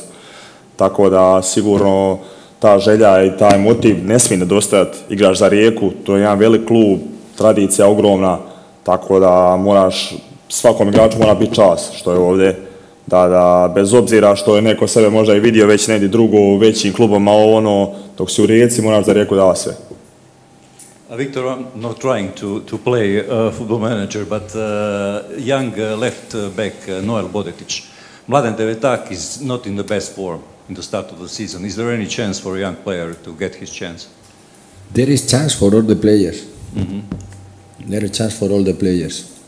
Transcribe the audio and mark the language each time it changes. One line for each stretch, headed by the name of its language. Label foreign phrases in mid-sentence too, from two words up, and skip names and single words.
Croatian: Tako da sigurno ta želja i taj motiv ne smije nedostajati. Igraš za Rijeku, to je jedan velik klub, tradicija ogromna, tako da moraš, svakom igraču mora biti čast što je ovdje, da bez obzira što je neko sebe možda i vidio već negdje drugo, većim klubom, a ono, dok si u Rijeci moraš za Rijeku davati sve.
English: Victor, I'm not trying to play football manager, but young left back Noel Bodetić, Mladen Devetak is not in the best form in the start of the season. Is there any chance for a young player to get his chance? There is chance for all the players. There is chance for all the players.